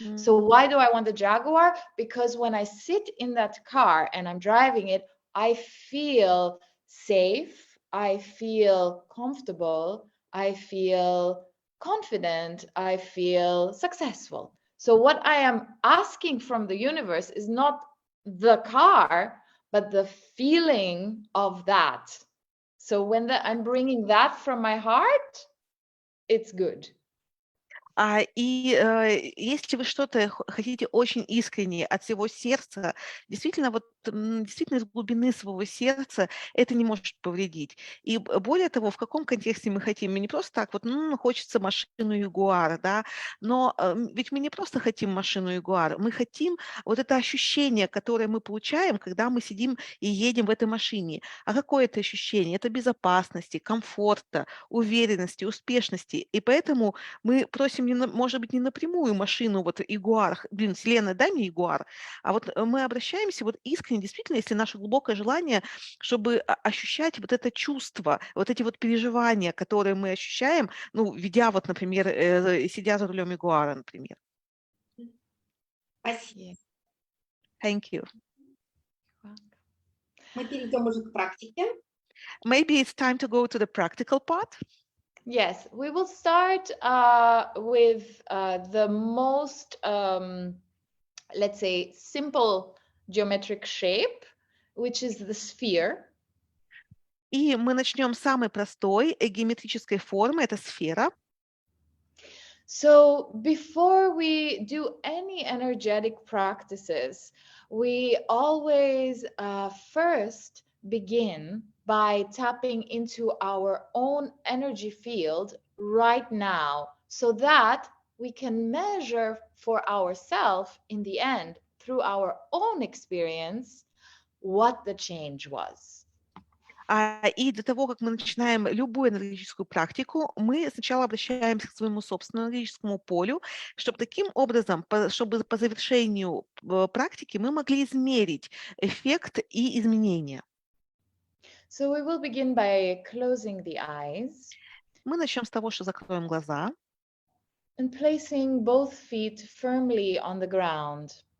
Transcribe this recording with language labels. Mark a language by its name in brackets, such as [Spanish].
[English] So why do I want the Jaguar? Because when I sit in that car and I'm driving it, I feel safe, I feel comfortable, I feel confident, I feel successful. So what I am asking from the universe is not the car, but the feeling of that. So when I'm bringing that from my heart, it's good. [Russian] Если вы что-то хотите очень искренне от всего сердца, действительно, действительно из глубины своего сердца это не может повредить. И более того, в каком контексте мы хотим? Мы не просто так хочется машину Ягуар, да, но ведь мы не просто хотим машину Ягуар, мы хотим вот это ощущение, которое мы получаем, когда мы сидим и едем в этой машине. А какое это ощущение? Это безопасности, комфорта, уверенности, успешности. И поэтому мы просим, может быть, не напрямую машину, вот Ягуар, Вселенная, дай мне Ягуар, а вот мы обращаемся вот искренне, действительно, если наше глубокое желание, чтобы ощущать вот это чувство, вот эти вот переживания, которые мы ощущаем, ведя вот, например, сидя за рулем Ягуара, например. Спасибо. [English] Thank you. [Russian] Мы перейдем уже к практике. [English] Maybe it's time to go to the practical part. Yes, we will start with the most, let's say, simple geometric shape, which is the sphere. [Russian] И мы начнем с самой простой геометрической формы, это сфера. [English] So before we do any energetic practices, we always first begin by tapping into our own energy field right now, so that we can measure for ourselves in the end, through our own experience, what the change was. [Russian] И до того, как мы начинаем любую энергетическую практику, мы сначала обращаемся к своему собственному энергетическому полю, чтобы таким образом, чтобы по завершению практики мы могли измерить эффект и изменения. [English] So we will begin by closing the eyes. [Russian] Мы начнем с того, что закроем глаза. [English] And placing both feet firmly on the ground.